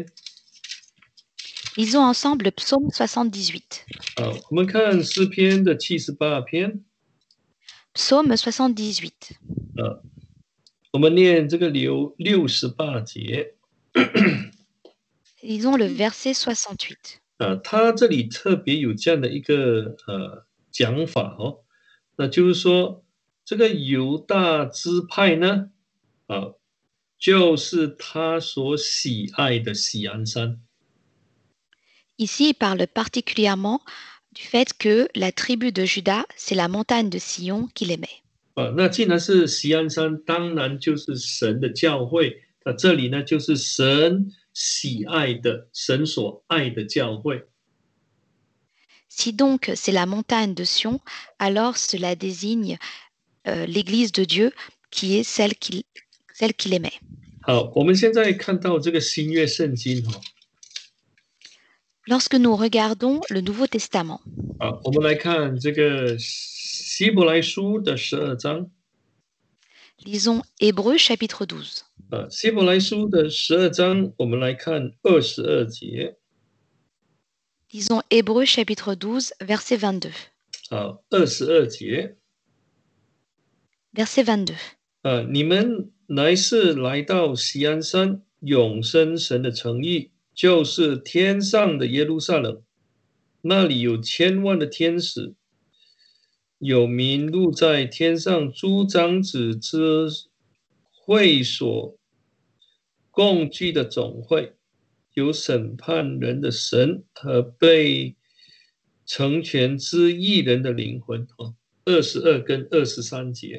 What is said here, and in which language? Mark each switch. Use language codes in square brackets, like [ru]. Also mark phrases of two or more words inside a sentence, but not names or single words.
[fr] Lisons ensemble le psaume 78. [zh] 我们看诗篇的78篇。 [fr] Psaume 78. [zh] 我们念这个68节。 [fr] Lisons le verset 68. [zh] 他这里特别有这样的一个讲法哦，那就是说这个犹大支派呢，就是他所喜爱的喜安山。 [fr] Ici, il parle particulièrement du fait que la tribu de Juda, c'est la montagne de Sion qu'il aimait. [zh] 那既然是喜安山，当然就是神的教会。那这里呢，就是神喜爱的、神所爱的教会。 [fr] Si donc c'est la montagne de Sion, alors cela désigne l'église de Dieu qui est celle qu'il aimait. [zh] 好，我们现在看到这个新约圣经哦， [fr] Lorsque nous regardons le Nouveau Testament, [zh] 我们来看这个希伯来书的12章。 [fr] lisons Hébreux chapitre 12. [zh] 希伯来书的12章，我们来看22节。 [fr] Lisons Hébreux chapitre 12, verset 22. [zh] 22 节。 [fr] Verset 22. [zh] 你们乃是来到锡安山永生神的城邑，就是天上的耶路撒冷，那里有千万的天使，有名录在天上诸长子之会所共聚的总会，有审判人的神和被成全之义人的灵魂。22跟23节。